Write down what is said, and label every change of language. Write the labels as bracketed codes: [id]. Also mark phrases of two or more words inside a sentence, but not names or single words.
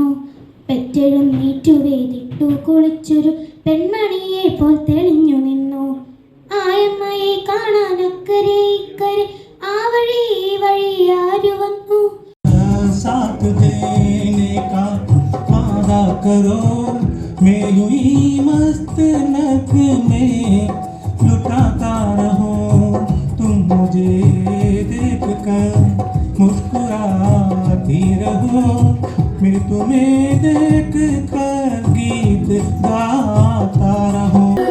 [ml] പെറ്റെഴുന്നേറ്റു വേദിട്ടു കുളിച്ചൊരു പെൺമണിയെ പോൽ തെളിഞ്ഞു നിന്നു. ആയമ്മയെ കാണാനക്കരെ ഇക്കരെ ആ വഴി ഈ വഴി ആരു വന്നു. [hi] साथ देने का वादा करो, मैं यूं ही मस्त नक में लुटाता रहूं, तुम मुझे देख कर मुस्कुराती रहो, मैं तुम्हें देख कर गीत गाता रहूं.